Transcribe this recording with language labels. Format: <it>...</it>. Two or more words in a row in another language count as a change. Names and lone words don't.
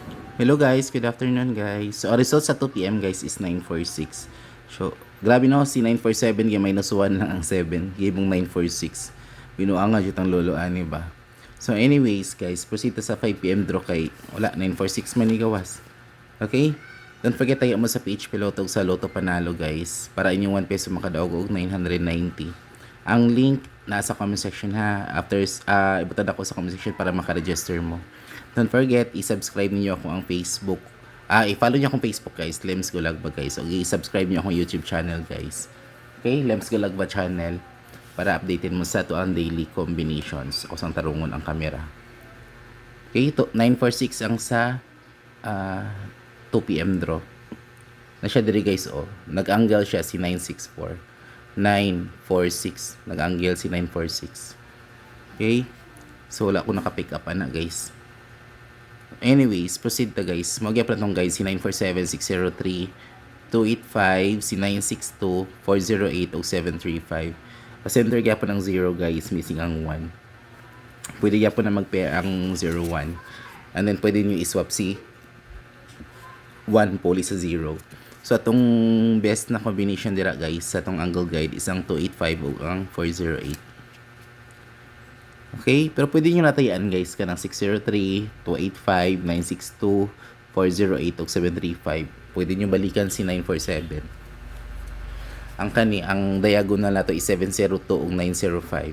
<en>Hello guys, good afternoon guys.</en> <ceb>So, ang result sa 2 p.m. guys is 946. So, grabe no, si 947 yung minus 1 lang ang 7. Gibong 946. Binuanga dyan ang lolo ani ba? So, anyways guys, proceed sa 5 p.m. draw kay wala, 946 manigawas. Okay?</ceb> <en>Don't forget</en> <ceb>tayo mo sa PH Piloto sa Lotto Panalo guys. Para inyong 1 peso makadaog og 990. Ang link nasa</ceb> <en>comment section</en> <ceb>ha. After, ibutad ako sa</ceb> <en>comment section</en> <ceb>para makaregister mo.</ceb> <en>Don't forget,</en> <ceb>i-subscribe niyo ako ang Facebook. I-follow niyo akong Facebook guys, Lems Gulagba guys. Okay, i-subscribe niyo akong YouTube</ceb> <en>channel guys.</en> <ceb>Okay, Lems Gulagba channel. Para updatein mo sa to ang</ceb> <en>daily combinations.</en> <ceb>Ako sang tarungon ang kamera. Okay, 946 ang sa 2 p.m. draw. Na siya diri guys oh. Nag-angle siya si 964. 946. Nag-angle si 946. Okay? So wala ko naka-pick up ana guys. Anyways, proceed ta guys. Magyapon tong guys si 947, 603, 285, si 962, 408 o 735. Pa-center gyapon ang 0 guys, missing ang 1. Pwede gyapon na mag-pair ang 01.</ceb> <en>And then</en> <ceb>pwede niyo i-swap si 1 poli sa 0. So atong best na combination dira guys sa atong</ceb> <en>angle guide</en> <ceb>isang 285 o ang 408. Okay? Pero pwede nyo natayaan guys ka ng 603, 285, 962, 408 o 735. Pwede nyo balikan si 947. Ang diagonal nato is 702 o 905.</ceb>